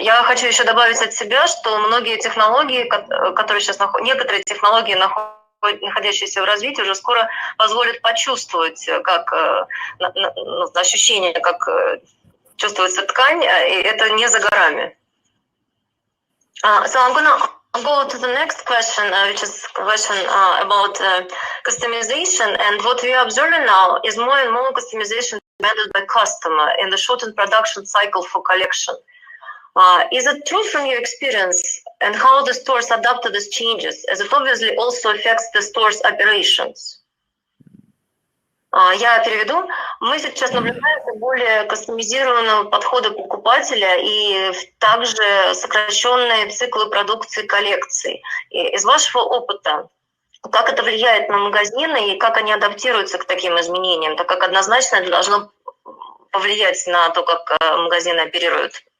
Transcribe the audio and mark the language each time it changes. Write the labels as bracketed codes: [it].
[ru] Я хочу еще добавить от себя, что многие технологии, которые сейчас некоторые технологии находящиеся в развитии, уже скоро позволят почувствовать, как ощущение, как чувствуется ткань, и это не за горами. [en] So I'm gonna go to the next question, which is a question about customization. And what we are observing now is more and more customization demanded by customer in the shortened production cycle for collection. Is it true from your experience, and how the stores adapt to these changes, as it obviously also affects the store's operations? [ru] Я переведу. Мы сейчас наблюдаем более кастомизированного подхода покупателя и также сокращенные циклы продукции коллекций. Из вашего опыта, как это влияет на магазины и как они адаптируются к таким изменениям, так как однозначно это должно повлиять на то, как магазины оперируют?